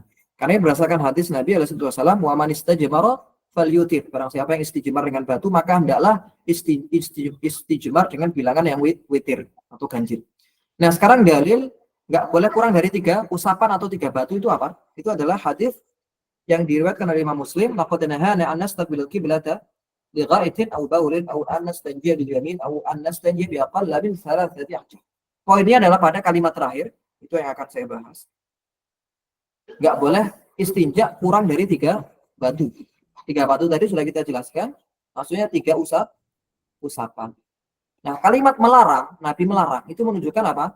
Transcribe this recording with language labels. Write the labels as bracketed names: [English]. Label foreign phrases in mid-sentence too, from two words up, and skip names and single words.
[Indonesian] Karena berdasarkan hadis Nabi SAW, [Arabic] ومن استجمر فليوتر. [Indonesian] Barang siapa yang istijmar dengan batu, maka hendaklah istijmar dengan bilangan yang witir atau ganjil. Nah, sekarang dalil nggak boleh kurang dari 3 usapan atau 3 batu itu apa? Itu adalah hadis yang diriwayatkan oleh Imam Muslim, [Arabic] لقد نهانا أن نستقبل القبلة لغائط أو بول أو أن نستنجي باليمين أو أن نستنجي بأقل من 3 أحجار. [Indonesian] Poinnya adalah pada kalimat terakhir, itu yang akan saya bahas. Nggak boleh istinja kurang dari 3 batu. 3 batu tadi sudah kita jelaskan, maksudnya 3 usapan. Nah, kalimat melarang, Nabi melarang, itu menunjukkan apa?